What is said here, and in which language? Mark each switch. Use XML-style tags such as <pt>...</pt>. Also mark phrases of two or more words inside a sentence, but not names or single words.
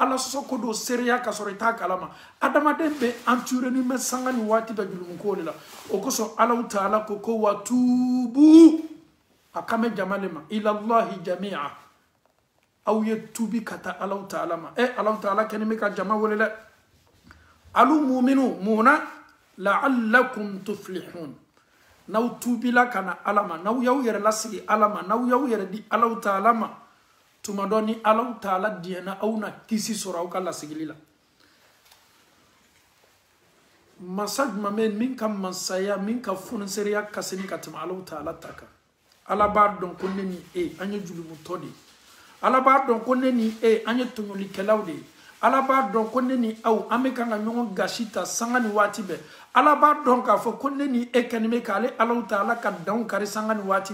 <bm>Ala sɔsɔ ko dɔw seereya k'a sɔrɔ i t'a kalama adamaden bɛ entouré mɛ sanga ni waati bɛ julumu ko de la o kosɔn Allahu Ta'ala ko wa tuubu a kan bɛ jama le ma</bm> <ar>إلى الله جميعا</ar> <bm>aw ye tubi ka taa Allahu Ta'ala ma Allahu Ta'ala kɛlen bɛ ka jama wele dɛ</bm> <ar>أيها المؤمنون لعلكم تفلحون</ar> <bm>n'aw tubila kana Ala ma n'aw y'aw yɛrɛ lasigi Ala ma n'aw y'aw yɛrɛ di Allahu Ta'ala ma tuma dɔ ni Allahu Ta'ala diɲɛna aw na kisi sɔrɔ aw ka lasigili la masa jumɛn bɛ min ka masaya min ka fonisereya ka se ni ka tɛmɛ Allahu Ta'ala ta kan Ala b'a dɔn ko ne ni e an ye julumutɔ de ye Ala b'a dɔn ko ne ni e an ye tɔɲɔlikɛlaw de ye Ala b'a dɔn ko ne ni aw an bɛ kan ka ɲɔgɔn gasi ta sanga ni waati bɛɛ Ala b'a dɔn k'a fɔ ko ne ni e kɛlen bɛ k'ale Allahu Ta'ala ka danw kari sanga ni waati</bm>